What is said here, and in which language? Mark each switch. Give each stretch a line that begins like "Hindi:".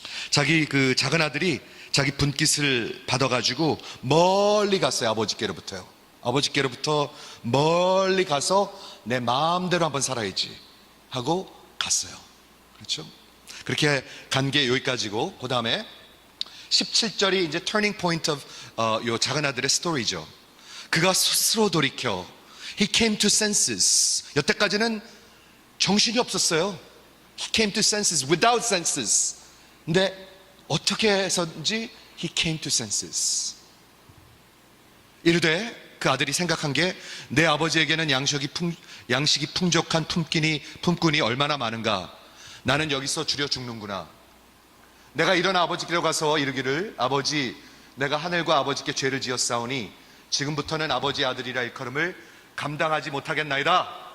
Korean: 자기 그 작은 아들이 자기 분깃을 받아가지고 멀리 갔어요. 아버지께로부터요. 아버지께로부터 멀리 가서 내 마음대로 한번 살아야지 하고 갔어요. 그렇죠? 그렇게 간 게 여기까지고, 그 다음에 17절이 이제
English: turning point of
Korean: 요 작은 아들의 스토리죠. 그가 스스로 돌이켜,
English: he came to senses.
Korean: 여태까지는 정신이 없었어요.
English: he came to senses, without senses.
Korean: 근데 어떻게 해서인지
English: he came to senses.
Korean: 이르되 그 아들이 생각한 게, 내 아버지에게는 양식이 풍족한 품꾼이 얼마나 많은가. 나는 여기서 줄여 죽는구나. 내가 일어나 아버지께로 가서 이르기를, 아버지, 내가 하늘과 아버지께 죄를 지었사오니 지금부터는 아버지의 아들이라 일컬음을 감당하지 못하겠나이다.